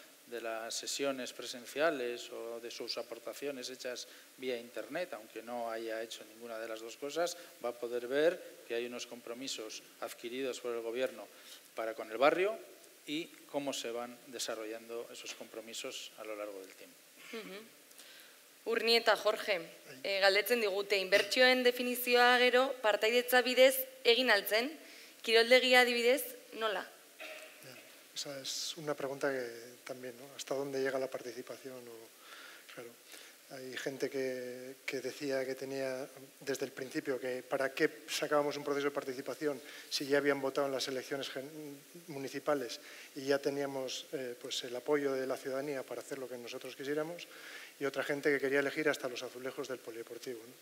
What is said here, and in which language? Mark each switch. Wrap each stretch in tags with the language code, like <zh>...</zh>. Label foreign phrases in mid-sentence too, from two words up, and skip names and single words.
<es>de las sesiones presenciales o de sus aportaciones hechas vía Internet, aunque no haya hecho ninguna de las dos cosas, va a poder ver que hay unos compromisos adquiridos por el Gobierno para con el barrio y cómo se van desarrollando esos compromisos a lo largo del tiempo.</es> <eu>Urni eta Jorge, galdetzen digute, inbertsioen definizioa gero partaidetza bidez egin altzen, kiroldegia adibidez nola?</eu> <es>Esa es una pregunta que también, ¿no? ¿Hasta dónde llega la participación? Claro, hay gente que decía que tenía desde el principio que para qué sacábamos un proceso de participación si ya habían votado en las elecciones municipales y ya teníamos pues el apoyo de la ciudadanía para hacer lo que nosotros quisiéramos, y otra gente que quería elegir hasta los azulejos del polideportivo, ¿no?</es>